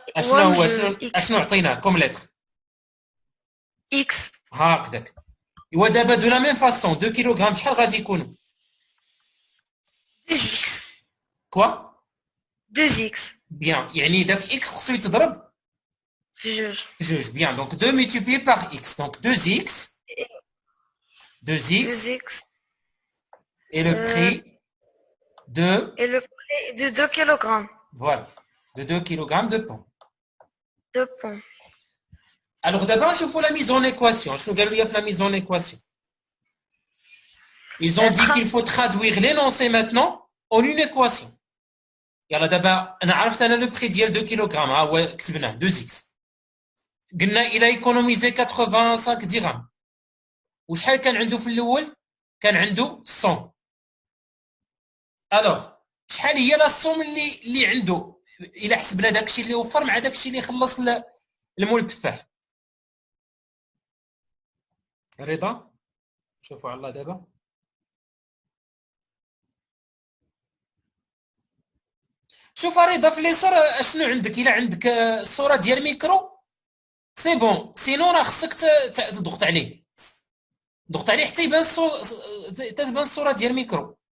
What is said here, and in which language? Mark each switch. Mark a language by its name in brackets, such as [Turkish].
[Arabic] اشنو هو اشنو عطيناه كوم لتر؟ اكس. هكذاك. ايوا دابا [French] دو لا ميم فاسون [Arabic] 2 كيلوغرام شحال غادي يكونوا؟ 2x. [French] كوا 2x. [Arabic] بيان يعني داك اكس خصو يتضرب في جوج. [French] بيان دونك 2 multiplié par x donc 2x 2x et le prix de 2 kg. voilà de 2 kg de pain. De pain. Alors d'abord نشوفوا la mise en équation. [Arabic] شنو قالوا لي في la mise en équation? [French] Ils ont dit qu'il faut traduire l'énoncé maintenant en une équation. [Arabic] يلا دابا انا عرفت انا لو بري ديال 2 كيلوغرام ها هو كتبناه 2x. قلنا الى ايكونوميزي 85 درهم. وشحال كان عنده في الاول؟ كان عنده 100. الوغ شحال هي لا الصوم اللي عنده الى حسبنا داكشي اللي وفر مع داكشي اللي خلص المول التفاح؟ رضا شوفوا على الله دابا شوف رضا في اليسار اشنو عندك؟ الى عندك الصوره ديال [French] ميكرو سي بون سينو [Arabic] راه خصك تضغط عليه حتى يبان تبان الصوره ديال ميكرو.